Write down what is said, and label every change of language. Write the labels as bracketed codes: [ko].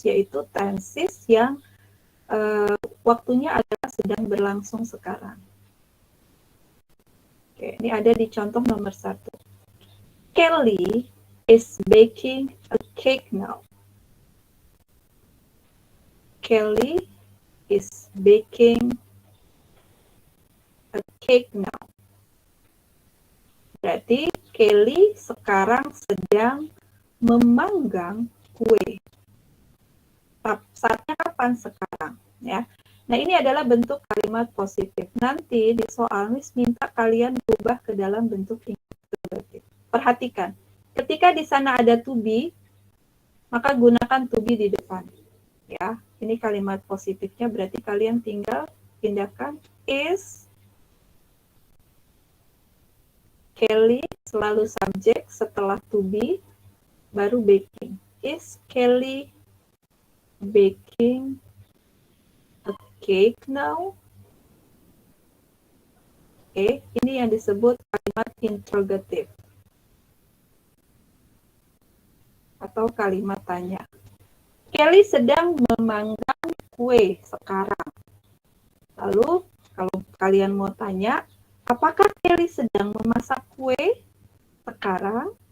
[id] Yaitu tenses yang waktunya adalah sedang berlangsung sekarang. Oke, ini ada di contoh nomor 1. [en] Kelly is baking a cake now. Kelly is baking a cake now. [id] Berarti Kelly sekarang sedang memanggang kue. Saatnya kapan? Sekarang, ya. Nah, ini adalah bentuk kalimat positif. Nanti di soal Miss minta kalian berubah ke dalam bentuk infinitif. Perhatikan, Ketika di sana ada to be, maka gunakan to be di depan. Ya, ini kalimat positifnya, berarti kalian tinggal pindahkan is Kelly selalu subjek, setelah to be baru baking. [en] Is Kelly baking a cake now? [id] Oke, ini yang disebut kalimat interrogative atau kalimat tanya. Kelly sedang memanggang kue sekarang. Lalu, kalau kalian mau tanya, apakah Kelly sedang memasak kue sekarang?